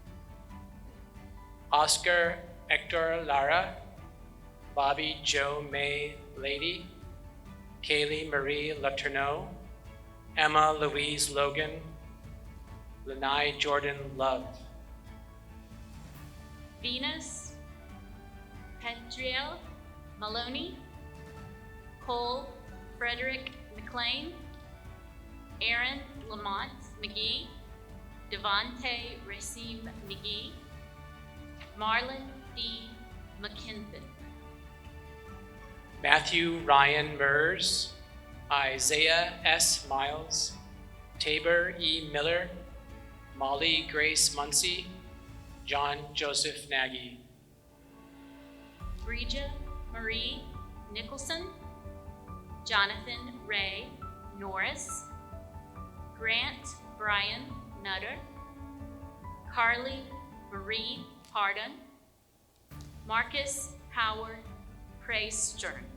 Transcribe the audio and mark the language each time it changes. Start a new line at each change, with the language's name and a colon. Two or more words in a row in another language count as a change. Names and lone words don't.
English: Oscar Hector Lara, Bobby Joe May Lady, Kaylee Marie Letourneau, Emma Louise Logan, Lanai Jordan Love. Venus Petriel Maloney, Cole Frederick McLean, Aaron Lamont McGee, Devontae Racine McGee, Marlon D. McKinnon. Matthew Ryan Mers, Isaiah S. Miles, Tabor E. Miller, Molly Grace Muncie, John Joseph Nagy. Bridget Marie Nicholson, Jonathan Ray Norris, Grant Brian Nutter, Carly Marie Pardon, Marcus Howard Praestern.